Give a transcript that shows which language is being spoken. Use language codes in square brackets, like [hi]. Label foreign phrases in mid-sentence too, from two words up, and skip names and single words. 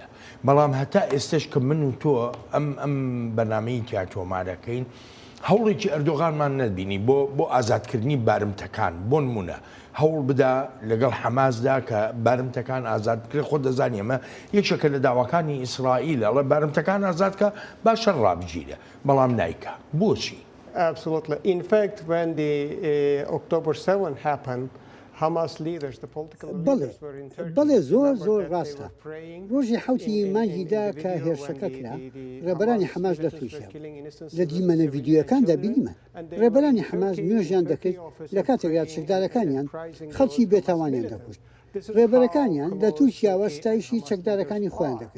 [ckb] بەڵام هەتا ئێستش کە من و تۆ ئەم بەنامەی تیا تۆمارەکەین هەوڵێکی ئەردۆغانمان نەبینی بۆ ئازادکردنی بارمتەکان. بۆ نمونە هەوڵ بدا لەگەڵ حەماسدا کە بارمتەکان ئازاد بکرێت. خۆ دەزانانی ئەمە یەکێکە لە داواکانی ئیسرائیل ئەڵێ بارمتەکان ئازادکە باشە ڕابگیرە بەڵام نایکە. بۆچی؟ [en] Absolutely. In fact, when the October 7 happened, Hamas leaders, the political leaders were in Turkey. [ckb] بەڵێ زۆر ڕاستە. ڕۆژی حوتی مانگیدا کە هێرشەکە کرا ڕێبەرانی حەماس لە تورکیا لە دیمەنە ڤیدیۆیەکاندا بینیمە ڕێبەرانی حەماس نوێژیان دەکرد لە کاتێکدا چەکدارەکانیان خەڵکی بێتاوانیان دەکوشت. ڕێبەرەکانیان لە تورکیاوە ستایشی چەکدارەکانی خۆیان دەکرد.